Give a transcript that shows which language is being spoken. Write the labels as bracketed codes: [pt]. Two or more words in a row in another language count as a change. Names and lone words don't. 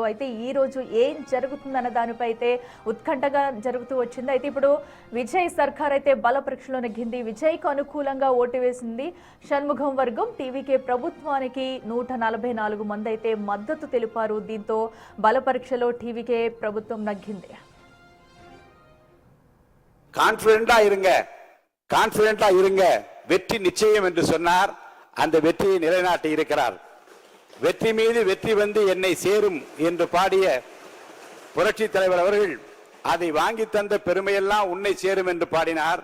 [te] అయితే ఈ రోజు ఏం జరుగుతుందన్న దానిపై అయితే ఉత్కంఠగా జరుగుతూ వచ్చింది. అయితే ఇప్పుడు విజయ్ సర్కార్ అయితే బల పరీక్షలో నెగ్గింది. విజయ్కు అనుకూలంగా ఓటు వేసింది షణ్ముఖం వర్గం. టీవీకే ప్రభుత్వానికి 144 మంది అయితే మద్దతు తెలిపారు. దీంతో బల పరీక్షలో టీవీకే ప్రభుత్వం నగ్గింది. [ta] கான்பிடென்டா இருங்க, வெற்றி நிச்சயம் என்று சொன்னார். அந்த வெற்றியை நிலைநாட்டி இருக்கிறார். வெற்றி மீது வெற்றி வந்து என்னை சேரும் என்று பாடிய புரட்சி தலைவர் அவர்கள் அதை வாங்கி தந்த பெருமையெல்லாம் உன்னை சேரும் என்று பாடினார்.